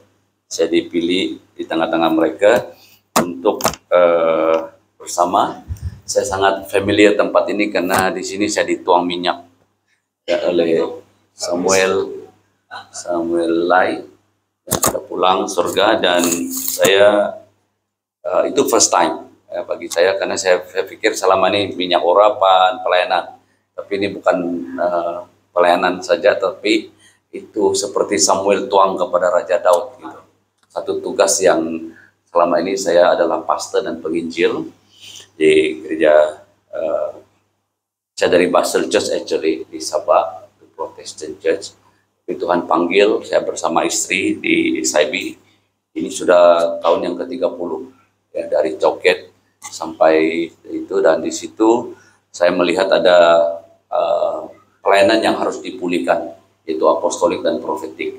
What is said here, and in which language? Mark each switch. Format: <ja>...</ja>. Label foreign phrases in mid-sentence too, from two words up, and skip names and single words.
<id>Saya dipilih di tengah-tengah mereka untuk bersama. Saya sangat familiar tempat ini karena di sini saya dituang minyak oleh Samuel Lai sudah pulang surga, dan saya itu</id> <en>first time</en> <id>ya, bagi saya, karena saya pikir selama ini minyak urapan, pelayanan, tapi ini bukan pelayanan saja, tapi itu seperti Samuel tuang kepada Raja Daud gitu. Satu tugas yang selama ini saya adalah pastor dan penginjil di gereja, saya dari Basel Church actually di Sabah, di Protestant Church. Tapi Tuhan panggil saya bersama istri di SIB. Ini sudah tahun yang ke-30 ya, dari coket sampai itu, dan di situ saya melihat ada pelayanan yang harus dipulihkan, yaitu apostolik dan profetik.</id>